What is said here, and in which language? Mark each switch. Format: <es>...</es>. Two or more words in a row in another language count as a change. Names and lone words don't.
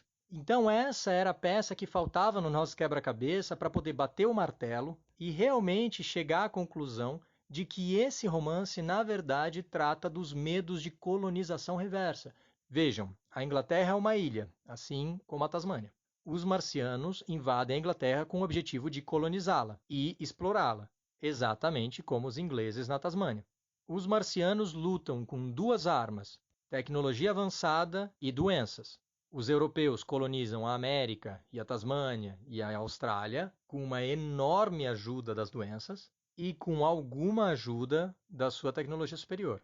<pt>Então essa era a peça que faltava no nosso quebra-cabeça para poder bater o martelo e realmente chegar à conclusão de que esse romance, na verdade, trata dos medos de colonização reversa. Vejam, a Inglaterra é uma ilha, assim como a Tasmânia. Os marcianos invadem a Inglaterra com o objetivo de colonizá-la e explorá-la, exatamente como os ingleses na Tasmânia. Os marcianos lutam com duas armas, tecnologia avançada e doenças. Os europeus colonizam a América e a Tasmânia e a Austrália com uma enorme ajuda das doenças e com alguma ajuda da sua tecnologia superior.</pt>